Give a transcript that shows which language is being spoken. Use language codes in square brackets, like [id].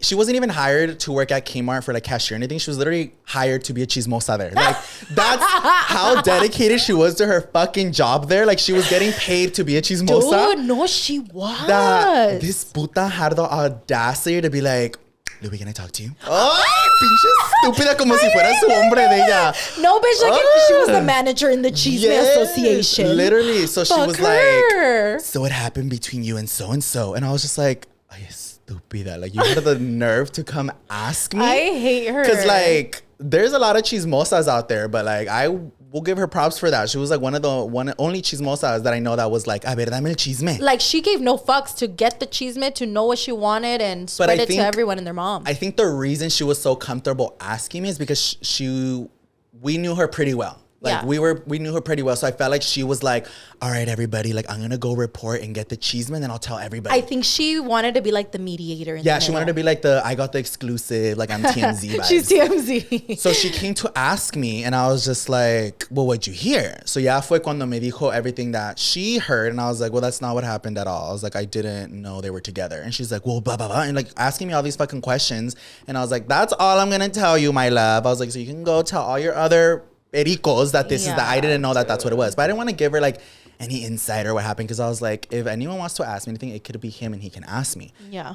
[en] She wasn't even hired to work at Kmart for like cashier or anything. She was literally hired to be a chismosa there. Like, that's how dedicated she was to her fucking job there. Like, she was getting paid to be a chismosa. Dude, no, she was. This puta had the audacity to be like, Louie, can I talk to you? [es] Ay, pinche estúpida, como si fuera su hombre de ella. [en] No, bitch, like she was the manager in the Chisme Association. Literally. So she was like, so it happened between you and so. And I was just like, [es] ay, estúpida. [en] Like, you had the nerve to come ask me? I hate her. Because, like, there's a lot of chismosas out there, but, like, I will give her props for that. She was, like, one of the only chismosas that I know that was like, [es] a ver, dame el chisme. [en] Like, she gave no fucks to get the chisme, to know what she wanted, and spread it to everyone and their mom. I think the reason she was so comfortable asking me is because we knew her pretty well. Like we knew her pretty well. So I felt like she was like, all right, everybody, like I'm going to go report and get the cheeseman and I'll tell everybody. I think she wanted to be like the mediator. She wanted to be like I got the exclusive, like I'm TMZ vibes. She's TMZ. So she came to ask me and I was just like, well, what'd you hear? So [es] fue cuando me dijo [en] everything that she heard. And I was like, well, that's not what happened at all. I was like, I didn't know they were together. And she's like, well, blah, blah, blah. And like asking me all these fucking questions. And I was like, that's all I'm going to tell you, my love. I was like, so you can go tell all your other pericos that this is that. I didn't know that that's what it was. But I didn't want to give her like any insight or what happened, because I was like, if anyone wants to ask me anything, it could be him and he can ask me. Yeah.